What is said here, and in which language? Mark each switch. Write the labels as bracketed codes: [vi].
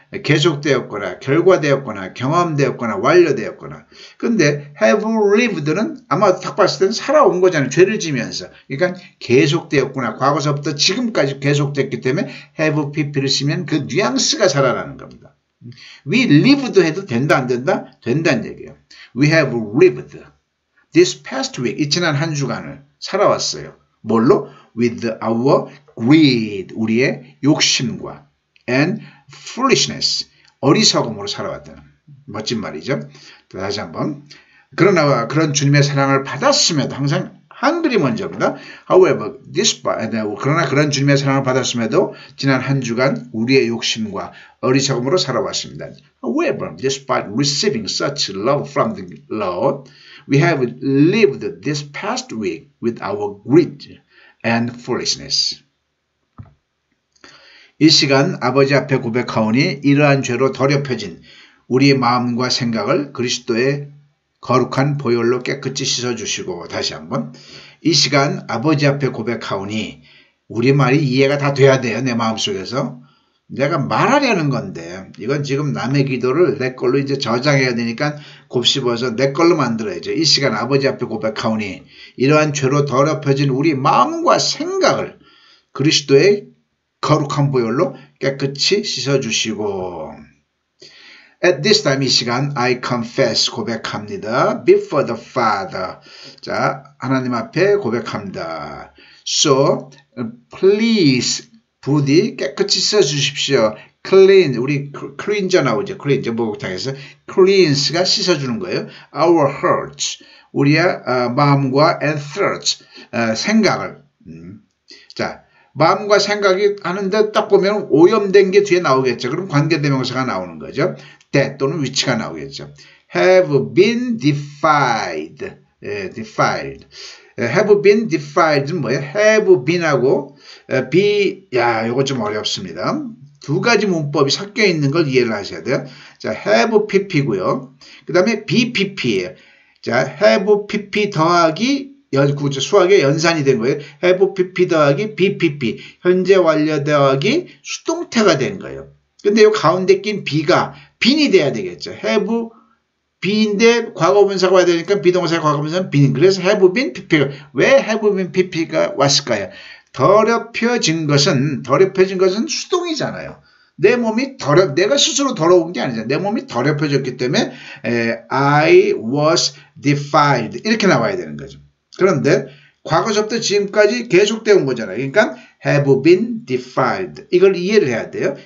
[ko] 계속되었거나, 결과되었거나, 경험되었거나, 완료되었거나. 근데 [en] have lived [ko] 는 아마 딱 봤을 때는 살아온 거잖아요. 죄를 지면서. 그러니까 계속되었구나. 과거서부터 지금까지 계속됐기 때문에 have pp를 쓰면 그 뉘앙스가 살아나는 겁니다. [en] We lived [ko] 해도 된다 안 된다? 된다는 얘기예요. [en] We have lived this past week, [ko] 이 지난 한 주간을 살아왔어요. 뭘로? [en] With our greed, [ko] 우리의 욕심과 [en] and foolishness, [ko] 어리석음으로 살아왔다는 멋진 말이죠. 다시 한번. 그러나 그런 주님의 사랑을 받았음에도 항상 한글이 먼저입니다. [en] However, [ko] 그러나 그런 주님의 사랑을 받았음에도 지난 한 주간 우리의 욕심과 어리석음으로 살아왔습니다. [en] However, despite receiving such love from the Lord, we have lived this past week with our greed and foolishness. [ko] 이 시간 아버지 앞에 고백하오니 이러한 죄로 더럽혀진 우리의 마음과 생각을 그리스도의 거룩한 보혈로 깨끗이 씻어주시고 다시 한번 이 시간 아버지 앞에 고백하오니 우리 말이 이해가 다 돼야 돼요. 내 마음속에서 내가 말하려는 건데 이건 지금 남의 기도를 내 걸로 이제 저장해야 되니까 곱씹어서 내 걸로 만들어야죠. 이 시간 아버지 앞에 고백하오니 이러한 죄로 더럽혀진 우리 마음과 생각을 그리스도의 거룩한 보혈로 깨끗이 씻어주시고 [en] At this time, [ko] 이 시간, [en] I confess, [ko] 고백합니다. [en] Before the Father. [ko] 자, 하나님 앞에 고백합니다. [en] So, please, [ko] 부디 깨끗이 씻어주십시오. Clean, 우리 cleanser 나오죠. cleanser, 목욕탕에서. cleanse가 씻어주는 거예요. [en] Our hearts, [ko] 우리의 마음과 [en] and thoughts, [ko] 생각을. 자, 마음과 생각이 하는데 딱 보면 오염된 게 뒤에 나오겠죠. 그럼 관계대명사가 나오는 거죠. that 또는 위치가 나오겠죠. [en] have been defiled. defiled. [ko] have been defiled는 뭐예요? have been하고 be, 이거 좀 어렵습니다. 두 가지 문법이 섞여 있는 걸 이해를 하셔야 돼요. 자, have pp고요. 그 다음에 be pp예요. 자, have pp 더하기 수학의 연산이 된 거예요. have pp 더하기 be pp. 현재 완료 더하기 수동태가 된 거예요. 근데 이 가운데 낀 be가 빈이 돼야 되겠죠. have be인데 과거분사가 와야 되니까 비동사의 과거분사는 빈. 그래서 have been pp가 왜 have been pp가 왔을까요? 더럽혀진 것은 수동이잖아요. 내 몸이 내가 스스로 더러운 게 아니잖아요. 내 몸이 더럽혀졌기 때문에 [en] I was defiled [ko] 이렇게 나와야 되는 거죠. 그런데 과거서부터 지금까지 계속되어 온 거잖아요. 그러니까 [en] have been defiled [ko] 이걸 이해를 해야 돼요.